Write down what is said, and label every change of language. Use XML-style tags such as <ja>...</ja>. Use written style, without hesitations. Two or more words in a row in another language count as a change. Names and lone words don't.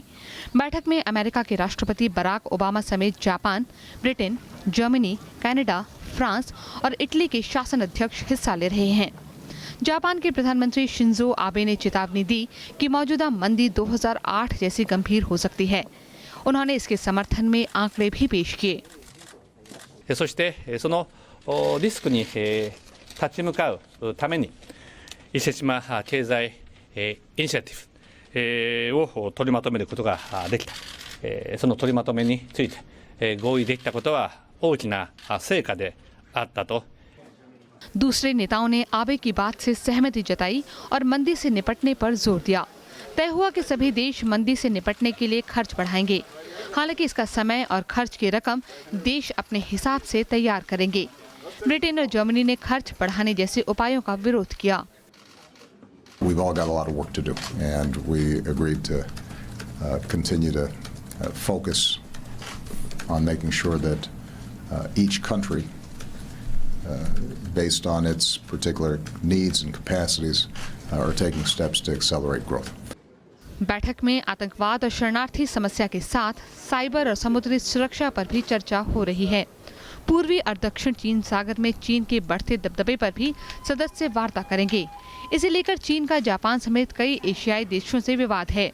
<hi>बैठक में अमेरिका के राष्ट्रपति बराक ओबामा समेत जापान, ब्रिटेन, जर्मनी, कनाडा, फ्रांस और इटली के शासन अध्यक्ष हिस्सा ले रहे हैं। जापान के प्रधानमंत्री शिंजो आबे ने चेतावनी दी कि मौजूदा मंदी 2008 जैसी गंभीर हो सकती है। उन्होंने इसके समर्थन में आंकड़े भी पेश किए।</hi> <ja>そしてそのリスクに立ち向かうために伊勢志摩経済イニシアティブを取りまとめることができた。その取りまとめについて合意できたことは大きな成果であったと。</ja> <hi>दूसरे नेताओं ने आबे की बात से सहमति जताई और मंदी से निपटने पर जोर दिया। तय हुआ कि सभी देश मंदी से निपटने के लिए खर्च बढ़ाएंगे। हालांकि इसका समय और खर्च की रकम देश अपने हिसाब से तैयार करेंगे। ब्रिटेन और जर्मनी ने खर्च बढ़ाने जैसे उपायों का विरोध किया।</hi> <en>We've all got a lot of work to do, and we agreed to continue to focus on making sure that each country, based on its particular needs and capacities, are taking steps to accelerate growth.</en> <hi>बैठक में आतंकवाद और शरणार्थी समस्या के साथ साइबर और समुद्री सुरक्षा पर भी चर्चा हो रही है। पूर्वी और दक्षिण चीन सागर में चीन के बढ़ते दबदबे पर भी सदस्य वार्ता करेंगे। इसे लेकर चीन का जापान समेत कई एशियाई देशों से विवाद है।</hi>